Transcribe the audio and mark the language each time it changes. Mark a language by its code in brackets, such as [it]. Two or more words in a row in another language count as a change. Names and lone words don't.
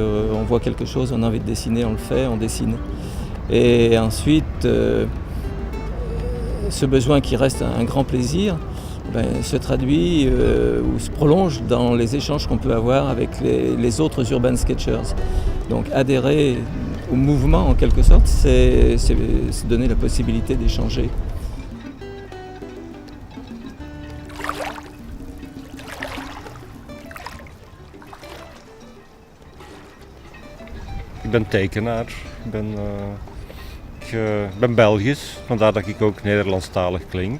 [fr] On voit quelque chose, on a envie de dessiner, on le fait, on dessine. Et ensuite, ce besoin qui reste un grand plaisir, se traduit ou se prolonge dans les échanges qu'on peut avoir avec les autres Urban Sketchers. Donc adhérer au mouvement en quelque sorte, c'est donner la possibilité d'échanger. [nl] Ik ben tekenaar, ik ben Belgisch, vandaar dat ik ook Nederlandstalig klink.